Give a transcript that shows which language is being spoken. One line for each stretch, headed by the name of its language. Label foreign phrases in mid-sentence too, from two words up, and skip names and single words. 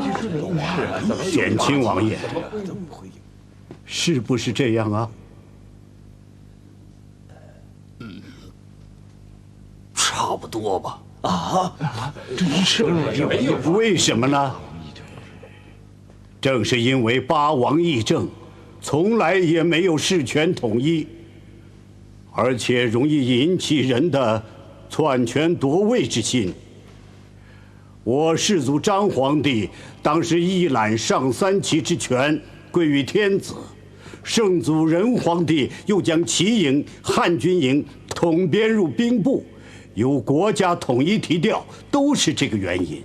Chinese: 顯親王爺，是不是這樣啊？差不多吧。真是为什麼呢？正是因為八王議政從來也沒有事權統一，而且容易引起人的篡權奪位之心。我世祖張皇帝當時一攬上3旗之權歸於天子，聖祖仁皇帝又將旗營、漢軍營統編入兵部，由國家統一提調，都是這個原因。